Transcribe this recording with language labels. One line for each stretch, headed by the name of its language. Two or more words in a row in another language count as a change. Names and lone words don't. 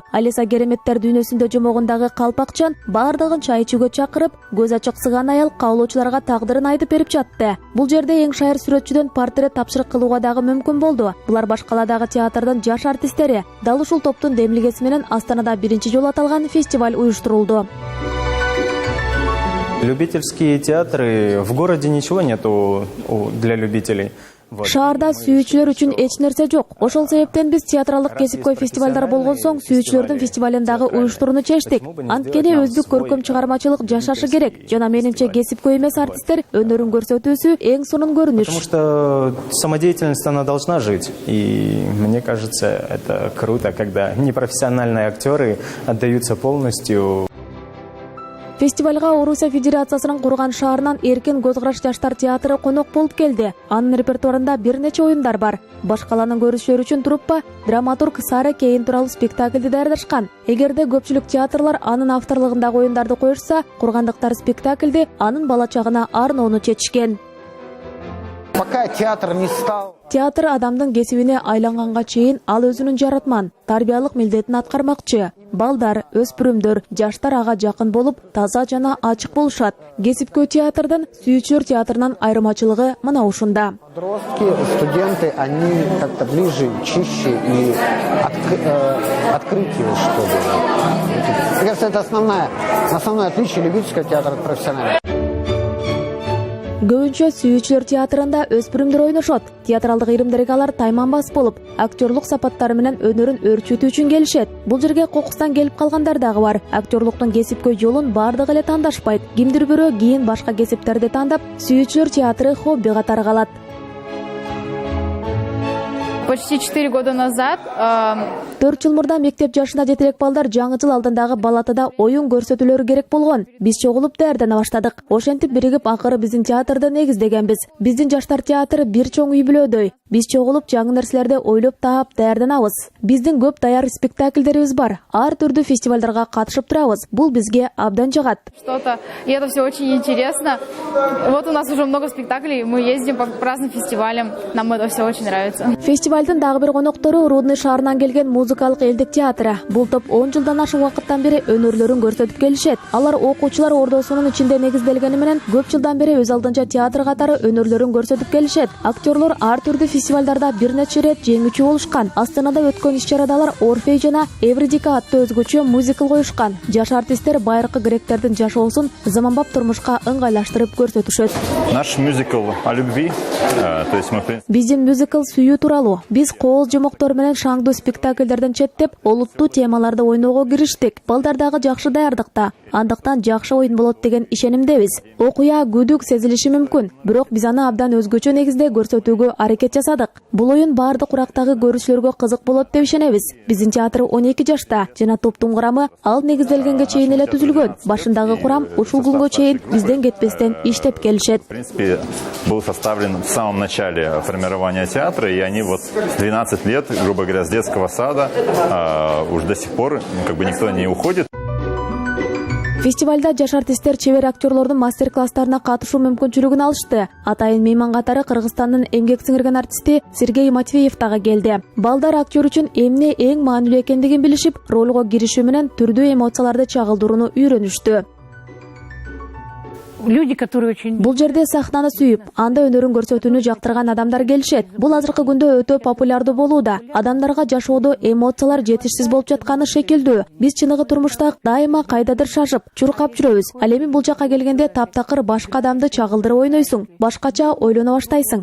Kyrgyz: Алиса Кереметтер дүйнөсүндө жомогундагы Калпакчан бардыгын чай ичүүгө чакырып, көз ачык сыган аял каалоочуларга тагдырын айтып берип жатты. Бул жерде эң шайыр сүрөтчүдөн портрет тапшырык кылууга дагы мүмкүн болду. Булар башкаладагы театрдын жаш артисттери. Дал ушул топтун демилгеси менен Астанада биринчи жолу аталган фестиваль уюштурулду.
Russian: Любительские театры, в городе ничего нету для любителей.
Kyrgyz: Шаарда сүйүүчүлөр үчүн эч нерсе жок. Ошол себептен биз театралдык кесипкөй фестивалдар болгон соң сүйүүчүлөрдүн фестивалындагы уюштурууну чечтик. Анткени өздүк көркөм чыгармачылык жашашы керек. Жана менимче кесипкөй эмес артисттер өнөрүн көрсөтүүсү эң сонун көрүнүш.
Russian: Потому что самодеятельность она должна жить. И мне кажется, это круто, когда непрофессиональные актеры отдаются полностью.
Kyrgyz: Фестивалга Орусия Федерациясынын курган шаарынан Эркин көз караш жаштар театры конок болуп келди. Анын репертуарында бир нече оюндар бар. Башкаланын көрүшүлөрү үчүн труппа драматург Сара Кейн тууралуу спектакльди даярдашкан. Эгерде көпчүлүк театрлар анын авторлугундагы оюндарды коюшса, кургандыктар спектакльди анын бала чагына арноону чечишкен.
Russian: Пока театр не стал.
Kyrgyz: Театр адамдын кесибине айланганга чейин ал өзүнүн жаратман, тарбиялык милдетин аткармакчы. Балдар, өспүрүмдөр, жаштар ага жакын болуп, таза жана ачык болушат. Кесипкөй театрдын Сүйүүчүлөр театрынан айырмачылыгы мына ушунда.
Russian: Подростки, студенты, они как-то ближе, чище и открытие, что ли. Мне кажется, это основное отличие любительского театра от профессионального.
Kyrgyz: Көбүнчө Сүйүүчүлөр театрында өспүрүмдөр ойношот. Театралдык ийримдерге алар тайманбас болуп, актерлук сапаттары менен өнөрүн өрчүтүү үчүн келишет. Бул жерге кокустан келип калгандар дагы бар. Актерлуктун кесипкөй жолун бардыгы эле тандашпайт. Кимдир бирөө кийин башка кесиптерди тандап, Сүйүүчүлөр театры хобби катары калат.
Russian: Почти 4 года назад
Kyrgyz: 4 жыл мурда мектеп жашында жетелек балдар жаңы жыл алдындагы балатада оюн көрсөтүүлөрү керек болгон. Биз чогулуп даярдана баштадык. Ошентип биригип акыры биздин театрды негиздегенбиз. Биздин жаштар театры бир чоң үй бүлөдөй. Биз чогулуп жаңы нерселерди ойлоп таап даярданабыз. Биздин көп даяр спектакльдерибиз бар. Ар түрдүү фестивалдарга катышып турабыз. Бул бизге абдан жагат.
Russian: Что-то, и это все очень интересно. Вот у нас уже много спектаклей, мы ездим по разным фестивалям. Нам это все очень нравится.
Kyrgyz: Фестивалдын дагы бир коноктору Рудный шаарынан келген музыкалык элдик театры. Бул топ 10 жылдан ашык убакыттан бери өнөрлөрүн көрсөтүп келишет. Алар окуучулар ордосунун ичинде негизделгени менен көп жылдан бери өз алдынча театр катары өнөрлөрүн көрсөтүп келишет. Актерлор ар түрдүү фестивалдарда бир нече рет жеңүүчү болушкан. Астанада өткөн иш-чарада алар Орфей жана Эвридика аттуу өзгөчө мюзикл коюшкан. Жаш артисттер байыркы гректердин жашоосун заманбап турмушка ыңгайлаштырып көрсөтүшөт.
Russian: Наш мюзикл о любви, то есть мы...
Kyrgyz: Биздин мюзикл сүйүү тууралуу. Биз кооз жомоктор менен шаңдуу спектакльдерден четтеп, олуттуу темаларды ойноого кириштик. Балдар дагы жакшы даярдыкта. Андыктан жакшы оюн болот деген ишенимдебиз. Окуя күдүк сезилиши мүмкүн, бирок биз аны абдан өзгөчө негизде көрсөтүүгө аракет жасадык. Бул оюн бардык урактагы көрүүчүлөргө кызык болот деп ишенебиз. Биздин театр 12 жашта жана топтун курамы ал негизделгенге чейин эле түзүлгөн. Башындагы курам ушул күнгө чейин бизден кетпестен иштеп келишет.
Russian: В принципе, был составлен в самом начале формирования театра, и они вот 12 лет, грубо говоря, с детского сада, уж до сих пор как бы никто не уходит.
Kyrgyz: Фестивалда жаш артисттер чебер актерлордун мастер-класстарына катышуу мүмкүнчүлүгүн алышты. Атайын мейман катары Кыргызстандын эмгек сиңирген артисти Сергей Матвеев дагы келди. Балдар актер үчүн эмне эң маанилүү экендигин билишип, ролго киришүү менен түрдүү эмоцияларды чагылдырууну үйрөнүштү.
Russian: Люди, которые очень...
Kyrgyz: Бул жерде сахнаны сүйүп, анда өнөрүн көрсөтүүнү жактырган адамдар келишет. Бул азыркы күндө өтө популярдуу болууда. Адамдарга жашоодо эмоциялар жетишсиз болуп жатканы шекилдүү. Биз чыныгы турмушта дайыма кайдадыр шашып, чуркап жүрөбүз. Ал эми бул жака келгенде таптакыр башка адамды чагылдырып ойнойсуң, башкача ойлоно баштайсың.